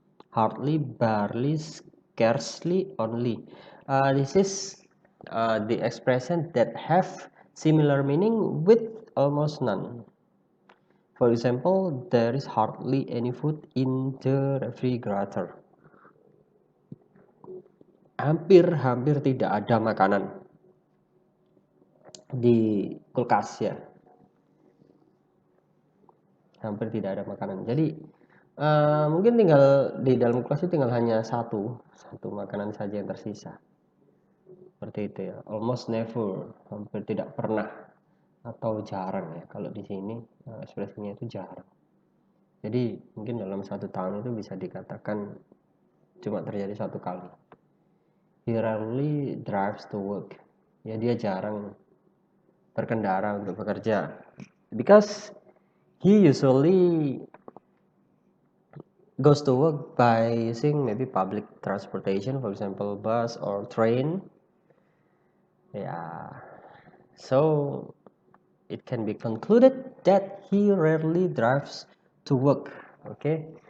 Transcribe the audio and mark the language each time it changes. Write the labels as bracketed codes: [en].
[en] Hardly, barely, scarcely, only. This is the expression that have similar meaning with almost none. For example, there is hardly any food in the refrigerator. [id] Hampir tidak ada makanan di kulkas ya. Hampir tidak ada makanan. Jadi mungkin tinggal di dalam kulkas itu tinggal hanya satu makanan saja yang tersisa. Seperti itu ya. [en] Almost never, [id] hampir tidak pernah atau jarang ya. Kalau di sini ekspresinya itu jarang. Jadi mungkin dalam 1 tahun itu bisa dikatakan cuma terjadi 1 kali. [en] He rarely drives to work. [id] Ya, dia jarang berkendara untuk bekerja. [en] Because he usually goes to work by using maybe public transportation, for example, bus or train. Yeah. So it can be concluded that he rarely drives to work. Okay.